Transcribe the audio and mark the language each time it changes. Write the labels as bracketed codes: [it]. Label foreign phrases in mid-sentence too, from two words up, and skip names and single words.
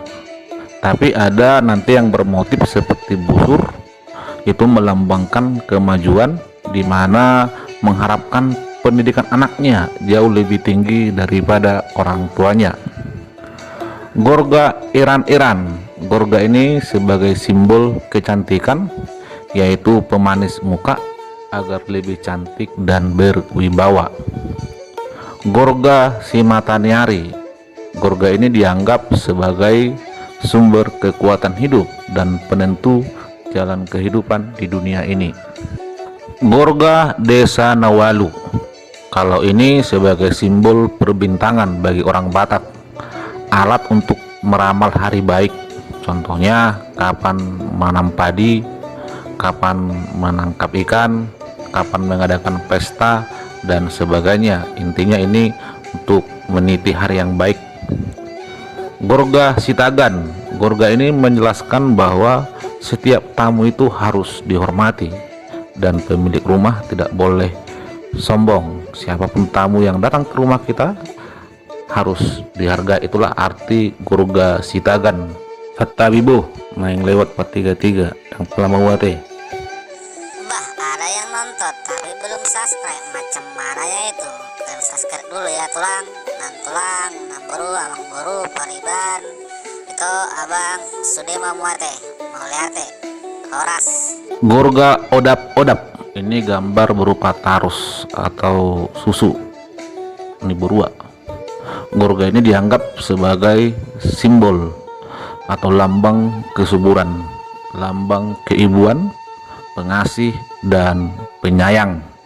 [id] Tapi ada nanti yang bermotif seperti busur, itu melambangkan kemajuan, di mana mengharapkan pendidikan anaknya jauh lebih tinggi daripada orang tuanya. Gorga Iran-Iran. Gorga ini sebagai simbol kecantikan, yaitu pemanis muka agar lebih cantik dan berwibawa. Gorga Simataniari. Gorga ini dianggap sebagai sumber kekuatan hidup dan penentu jalan kehidupan di dunia ini. Gorga Desa Nawalu. Kalau ini sebagai simbol perbintangan bagi orang Batak, alat untuk meramal hari baik. Contohnya kapan menanam padi, kapan menangkap ikan, kapan mengadakan pesta dan sebagainya. Intinya ini untuk meniti hari yang baik. Gorga Sitagan. Gorga ini menjelaskan bahwa setiap tamu itu harus dihormati dan pemilik rumah tidak boleh sombong. Siapapun tamu yang datang ke rumah kita harus dihargai. Itulah arti Gorga Sitagan. Fatabibu main lewat 433 yang telah membuatnya. Bah, ada yang nonton tapi belum subscribe. Macam mana ya itu? Dan subscribe dulu ya [bbc] tulang, namburu, [id] abang buru, pariban. Itu abang sudah memuate, mau lihat horas. Gorga Odap-Odap. Ini gambar berupa tarus atau susu. Ini berua. Gorga ini dianggap sebagai simbol atau lambang kesuburan, lambang keibuan, pengasih dan penyayang.